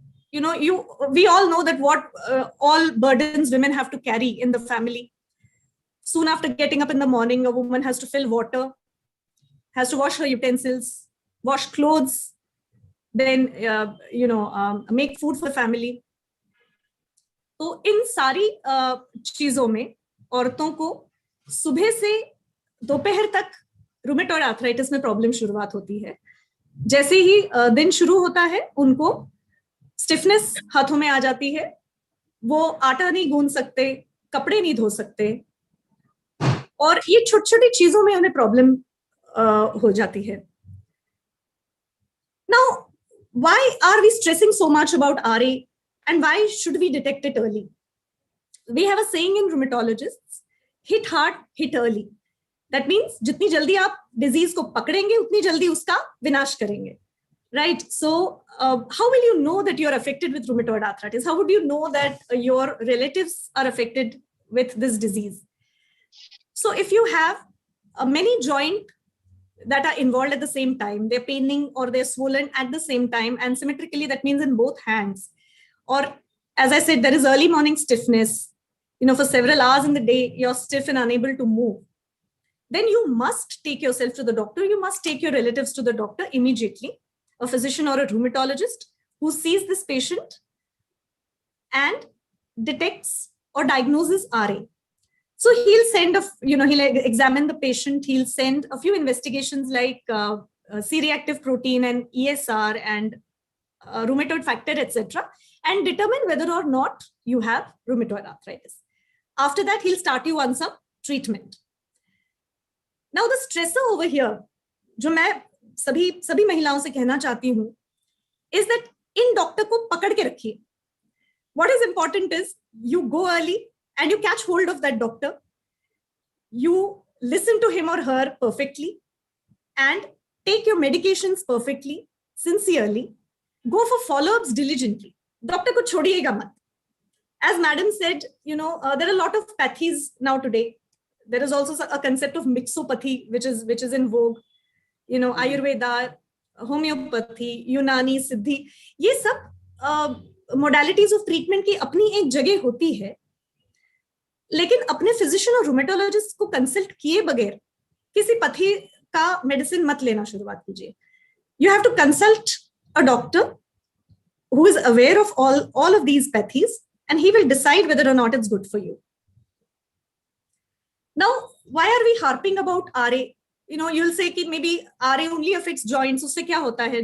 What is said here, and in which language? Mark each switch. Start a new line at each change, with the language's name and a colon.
English: You know, we all know that what all burdens women have to carry in the family. Soon after getting up in the morning, a woman has to fill water, has to wash her utensils, wash clothes, then, make food for family.
Hindi: तो इन सारी चीजों में औरतों को सुबह से दोपहर तक रूमेटॉइड आर्थराइटिस में प्रॉब्लम शुरुआत होती है. जैसे ही दिन शुरू होता है, उनको स्टिफनेस हाथों में आ जाती है. वो आटा नहीं गूंद सकते, कपड़े नहीं धो सकते, और ये छोटी छोटी चीजों में उन्हें प्रॉब्लम हो जाती है.
English: Now, why are we stressing so much about RA, and why should we detect it early? We have a saying in rheumatologists, hit hard, hit early. That means
Hindi: जितनी जल्दी आप disease को पकड़ेंगे, उतनी जल्दी उसका विनाश करेंगे.
English: Right? So, how will you know that you're affected with rheumatoid arthritis? How would you know that your relatives are affected with this disease? So, if you have many joints that are involved at the same time, they're paining or they're swollen at the same time, and symmetrically, that means in both hands. Or, as I said, there is early morning stiffness. For several hours in the day, you're stiff and unable to move. Then you must take yourself to the doctor. You must take your relatives to the doctor immediately, a physician or a rheumatologist who sees this patient and detects or diagnoses RA. So he'll send he'll examine the patient. He'll send a few investigations like C-reactive protein and ESR and rheumatoid factor, etc., and determine whether or not you have rheumatoid arthritis. After that, he'll start you on some treatment. Now the stressor over here,
Hindi: जो मैं सभी महिलाओं से कहना चाहती हूँ,
English: is that
Hindi: in doctor को पकड़ के रखिए.
English: What is important is you go early and you catch hold of that doctor. You listen to him or her perfectly and take your medications perfectly, sincerely. Go for follow-ups diligently.
Hindi: Doctor को छोड़िएगा मत.
English: As madam said, there are a lot of pathies now today. There is also a concept of mixopathy, which is in vogue. Ayurveda, homeopathy, Unani, Siddhi.
Hindi: ये सब
English: modalities of treatment
Hindi: की अपनी एक जगह होती है. लेकिन अपने फिजिशियन और रूमेटोलॉजिस्ट को कंसल्ट किए बगैर किसी पथी का मेडिसिन मत लेना शुरुआत कीजिए.
English: You have to consult a doctor who is aware of all of these pathies, and he will decide whether or not it's good for you. Now, why are we harping about RA? You'll say कि maybe RA only affects joints.
Hindi: उससे क्या होता है?